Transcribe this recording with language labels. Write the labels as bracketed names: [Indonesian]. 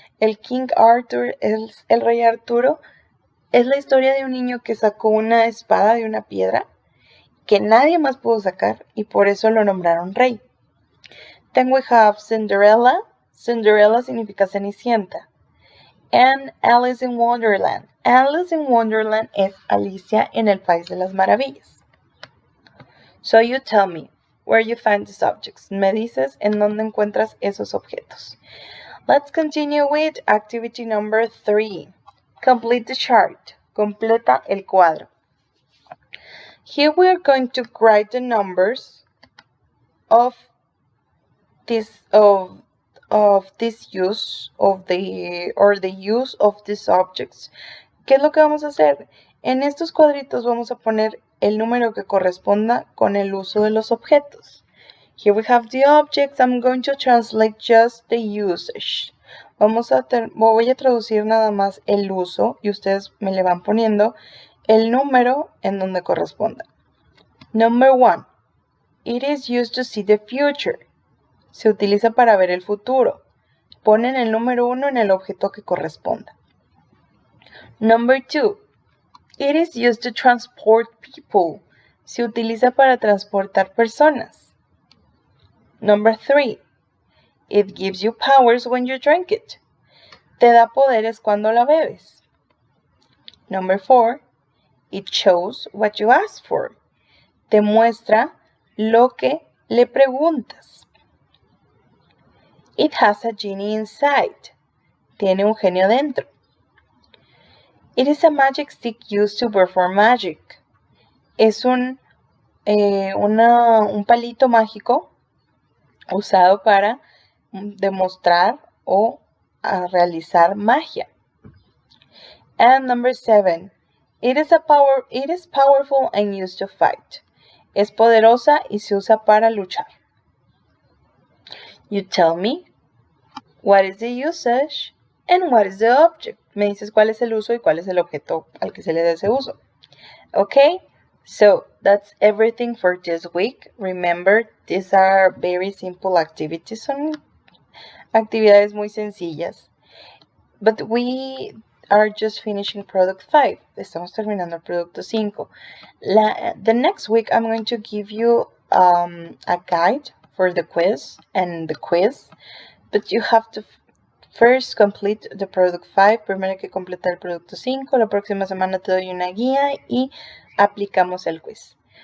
[Spanish] El King Arthur, el rey Arturo, es la historia de un niño que sacó una espada de una piedra que nadie más pudo sacar y por eso lo nombraron rey. [English] Then we have Cinderella. Cinderella [Spanish] significa Cenicienta. [English] And Alice in Wonderland. Alice in Wonderland es Alicia en el País de las Maravillas. So you tell me where you find these objects. [Spanish] Me dices en dónde encuentras esos objetos. [English] Let's continue with activity number 3. Complete the chart. [Spanish] Completa el cuadro. [English] Here we are going to write the numbers of this use of the use of these objects. [Spanish] ¿Qué es lo que vamos a hacer? En estos cuadritos vamos a poner el número que corresponda con el uso de los objetos. [English] Here we have the objects. I'm going to translate just the usage. [Spanish] Voy a traducir nada más el uso y ustedes me le van poniendo el número en donde corresponda. [English] Number 1. It is used to see the future. [Spanish] Se utiliza para ver el futuro. Ponen el número 1 en el objeto que corresponda. [English] Number 2. It is used to transport people. [Spanish] Se utiliza para transportar personas. [English] Number 3. It gives you powers when you drink it. [Spanish] Te da poderes cuando la bebes. [English] Number 4. It shows what you ask for. [Spanish] Te muestra lo que le preguntas. [English] It has a genie inside. [Spanish] Tiene un genio dentro. [English] It is a magic stick used to perform magic. [Spanish] Es un palito mágico usado para demostrar o realizar magia. [English] And number 7. It is powerful and used to fight. [Spanish] Es poderosa y se usa para luchar. [English] You tell me what is the usage and what is the object. [Spanish] Me dices cuál es el uso y cuál es el objeto al que se le da ese uso. [English] Okay, so that's everything for this week. Remember, these are very simple activities, [Spanish] son actividades muy sencillas. [English] But we are just finishing product 5. [Spanish] Estamos terminando el producto 5. [English] The next week I'm going to give you a guide for the quiz and the quiz, but you have to first complete the product 5. [Spanish] Primero hay que completar el producto 5. La próxima semana te doy una guía y aplicamos el quiz.